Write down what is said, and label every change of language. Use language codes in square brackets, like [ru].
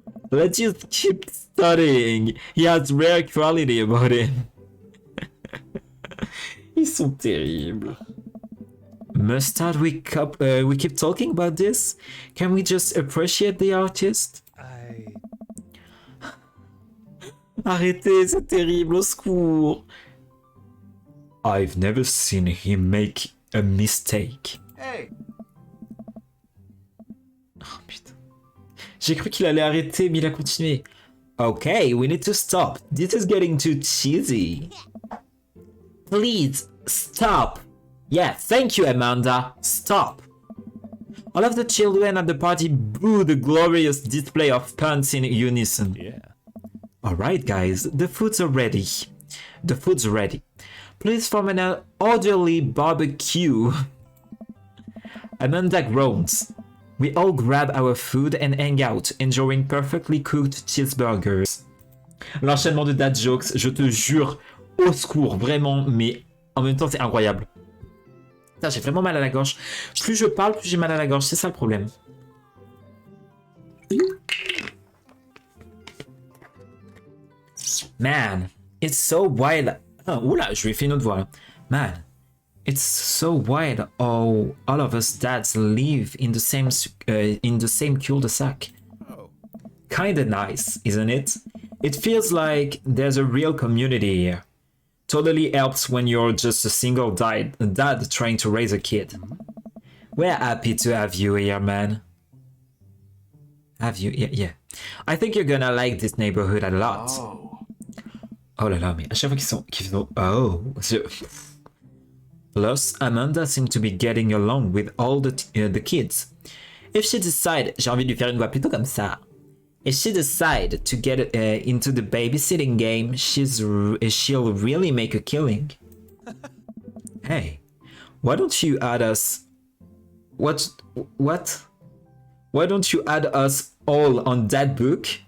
[en] Let's just keep studying. He has rare quality about him. [fr] Ils sont terribles. [en] Mustard, we keep talking about this? Can we just appreciate the artist? [fr] Arrêtez, c'est terrible, au secours. [en] I've never seen him make a mistake. Hey. [fr] Oh putain. J'ai cru qu'il allait arrêter, mais il a continué. [en] Okay, we need to stop. This is getting too cheesy. Please, stop. Yeah, thank you, Amanda. Stop. All of the children at the party boo the glorious display of puns in unison. Yeah. Alright, guys, the food's ready. The food's ready. Please form an orderly barbecue. Amanda groans. We all grab our food and hang out, enjoying perfectly cooked cheeseburgers. [fr] L'enchaînement de dad jokes, je te jure, au secours, vraiment, mais en même temps c'est incroyable. Putain, j'ai vraiment mal à la gorge. Plus je parle, plus j'ai mal à la gorge, c'est ça le problème. [en] Man, it's so wild. [fr] Oh, oula, je lui ai fait une autre voix là. [en] Man, it's so wild how all of us dads live in the same cul-de-sac. Oh. Kinda nice, isn't it? It feels like there's a real community here. Totally helps when you're just a single dad trying to raise a kid. We're happy to have you here, man. Have you? Yeah. I think you're gonna like this neighborhood a lot. Oh. [fr] Oh là là, mais à chaque fois qu'ils sont... Oh. [en] Plus, Amanda seems to be getting along with all the kids. If she decide, [fr] j'ai envie de lui faire une voix plutôt comme ça. [en] If she decide to get into the babysitting game, she'll really make a killing. Hey, why don't you add us? What? Why don't you add us all on that book?